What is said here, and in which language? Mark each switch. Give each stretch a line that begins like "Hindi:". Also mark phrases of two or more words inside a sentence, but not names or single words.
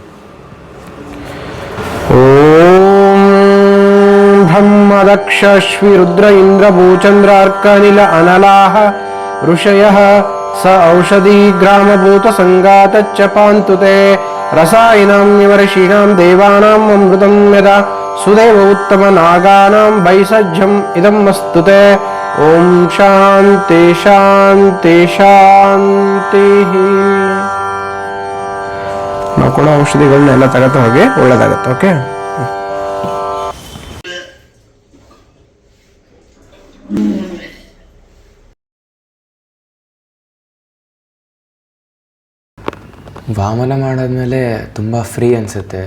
Sanskrit: ಓಂ ಬ್ರಹ್ಮದಕ್ಷ ಶ್ರೀ ರುದ್ರ ಇಂದ್ರ ಭೂಚಂದ್ರ ಅರ್ಕ ಅನಿಲ ಅನಲಾಹ ಋಷಯಃ ಸ ಔಷಧಿ ಗ್ರಾಮಭೂತ ಸಂಗಾತಚ್ಚ ಪಾಂತುತೆ ರಸಾಯನಾಂ ನಿವರ್ಷೀಣಾಂ ದೇವಾನಾಂ ಅಮೃತಂ ಯದಾ ಸುದೇವ ಉತ್ತಮ ನಾಗಾನಾಂ ಭೈಸಜ್ಜಂ ಇದಂ ಮಸ್ತುತೆ. ಓಂ ಶಾಂತಿ ಶಾಂತಿ ಶಾಂತಿ.
Kannada: ನಾವು ಕೊಡೋ ಔಷಧಿಗಳನ್ನೆಲ್ಲ ತಗೋತಾ ಹೋಗಿ, ಒಳ್ಳೇದಾಗತ್ತೆ. ಓಕೆ. ವಾಮನ ಮಾಡಾದ್ಮೇಲೆ ತುಂಬ ಫ್ರೀ ಅನಿಸುತ್ತೆ.